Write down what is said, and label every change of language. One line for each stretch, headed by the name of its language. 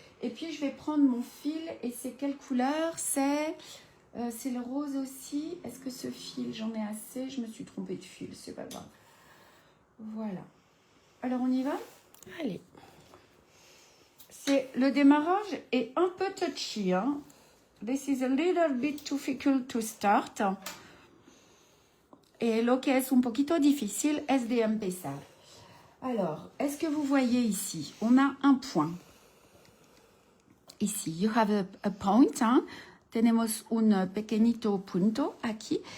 French: Et puis, je vais prendre mon fil. Et c'est quelle couleur? C'est le rose aussi. Est-ce que ce fil, j'en ai assez? Je me suis trompée de fil, c'est pas grave. Voilà. Alors, on y va? Allez. Le démarrage est un peu touchy. Hein?
English: This is a little bit difficult to start.
Spanish: Et lo que es un poquito difícil es de empezar.
French: Alors, est-ce que vous voyez ici? On a un point. Ici,
English: you have a point.
French: Hein?
Spanish: Tenemos un pequeñito punto aquí.